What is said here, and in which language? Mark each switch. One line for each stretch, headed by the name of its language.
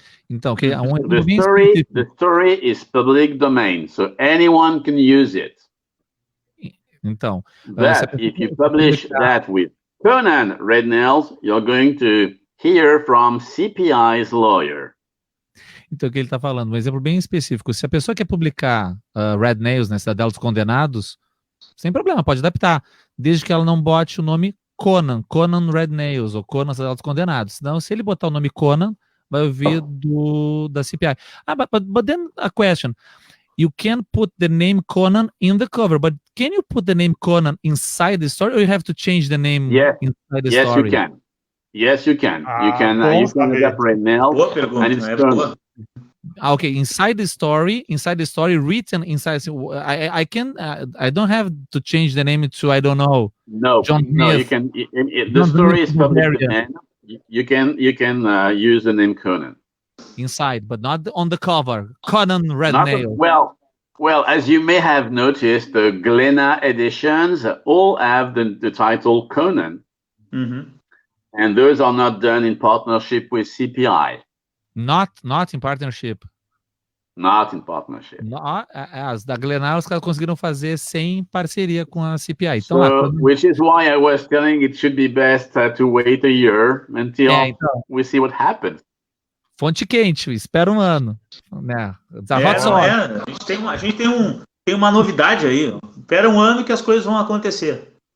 Portuguese: Então,
English: the story is public domain, so anyone can use it.
Portuguese: Então,
English: but if you publish that with Conan red nails, you're going to hear from CPI's lawyer.
Portuguese: Então, o que ele está falando? Um exemplo bem específico. Se a pessoa quer publicar red nails, né, Cidadela dos Condenados, sem problema, pode adaptar, desde que ela não bote o nome Conan Red Nails, ou Conan Cidadela dos Condenados. Senão, se ele botar o nome Conan, vai ouvir da CPI.
English: But then a question. You can put the name Conan in the cover, but can you put the name Conan inside the story, or you have to change the name inside the story? Yes, you can. You can adapt red nails.
Portuguese: Boa pergunta,
English: Okay, inside the story, written inside. I don't have to change the name to, I don't know. No, you can. The story is public domain. You can use the name Conan inside, but not on the cover. Conan Red Nail. Well, as you may have noticed, the Glénat editions all have the title Conan, and those are not done in partnership with CPI. Not in partnership. Not in partnership.
Portuguese: As da Glénat, os caras conseguiram fazer sem parceria com a CPI. Então,
English: which is why I was telling it should be best to wait a year until we see what happens. Fonte quente, espera um ano. Né? A gente tem uma novidade aí. Espera um ano que as coisas vão acontecer.